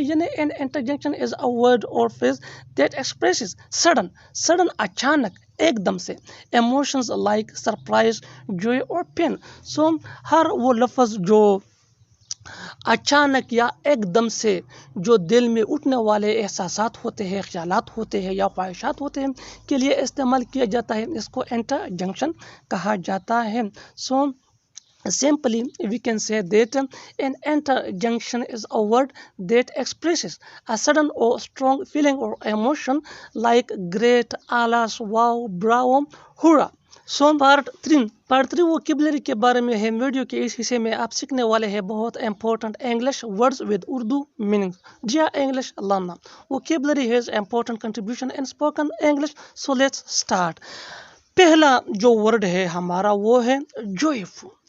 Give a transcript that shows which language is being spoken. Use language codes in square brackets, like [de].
[en] یعنی an interjunction is a word اور phrase that expresses sudden [ur] اچانک ایک دم سے [en] Emotions like surprise joy اور pain. [ur] سو ہر وہ لفظ جو اچانک یا ایک دم سے جو دل میں اٹھنے والے احساسات ہوتے ہیں خیالات ہوتے ہیں یا خواہشات ہوتے ہیں کے لیے استعمال کیا جاتا ہے اس کو انٹر جنکشن کہا جاتا ہے. [en] So simply we can say that an interjunction is a word that expresses a sudden or strong feeling or emotion like great, alas, wow, bravo, hurrah. [ur] So part 3 vocabulary کے بارے میں ہے. ویڈیو کے اس حصے میں آپ سیکھنے والے ہیں بہت important English words [en] With Urdu meaning. جی English لرنا. Vocabulary has important contribution in spoken English. So let's start. [ur] پہلا جو ورڈ ہے ہمارا وہ ہے جوائفل.